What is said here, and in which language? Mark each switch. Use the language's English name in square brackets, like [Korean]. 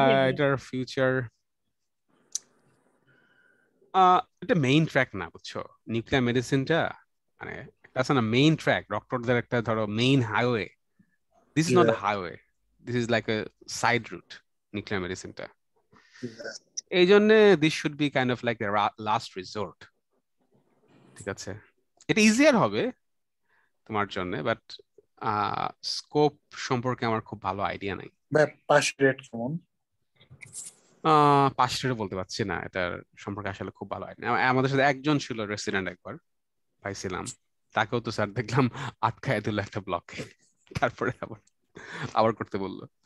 [Bangla] এটার ফিউচার এটা main track না, বুঝছো? নিউক্লিয়ার মেডিসিনটা মানে [English] that's not a main track, [Bangla] ডক্টরদের একটা ধরো main highway. [English] This is not the highway, this is like a side route, nuclear মেডিসিনটা। [Bangla] এই জন্য [English] this should be kind of like a last resort, [Bangla] ঠিক আছে? এটা ইজিয়ার হবে তোমার জন্য, বাট স্কোপ সম্পর্কে আমার খুব ভালো আইডিয়া নাই। পাস রেট কেমন? পাস রেট বলতে পারছি না, এটার সম্পর্কে আসলে খুব ভালো আইডিয়া। আমাদের সাথে একজন ছিল রেসিডেন্ট, একবার পাইছিলাম, তাকেও তো স্যার দেখলাম আটকায় দিল একটা ব্লকে, তারপরে আবার করতে বললো।